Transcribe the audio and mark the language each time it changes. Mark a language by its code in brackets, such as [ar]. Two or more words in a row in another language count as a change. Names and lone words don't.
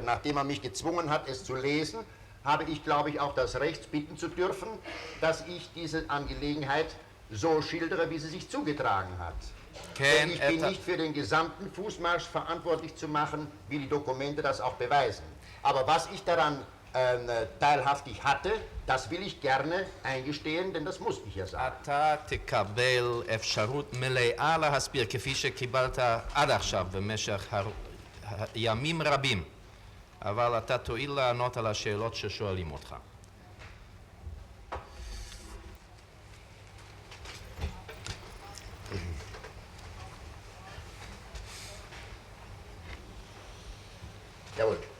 [de] Nachdem er mich gezwungen hat, es zu lesen, habe ich, glaube ich, auch das Recht bitten zu dürfen, dass ich diese Angelegenheit so schildere, wie sie sich zugetragen hat. Denn ich bin nicht für den gesamten Fußmarsch verantwortlich zu machen, wie die Dokumente das auch beweisen. Aber was ich daran teilhaftig hatte, das will ich gerne eingestehen, denn das musste ich ja sagen. [he] אתה תקבל אפשרות מלאה להסביר כפי שקיבלת עד עכשיו במשך ימים רבים, אבל אתה תואיל לענות על השאלות ששואלים אותך. [de] Jawohl.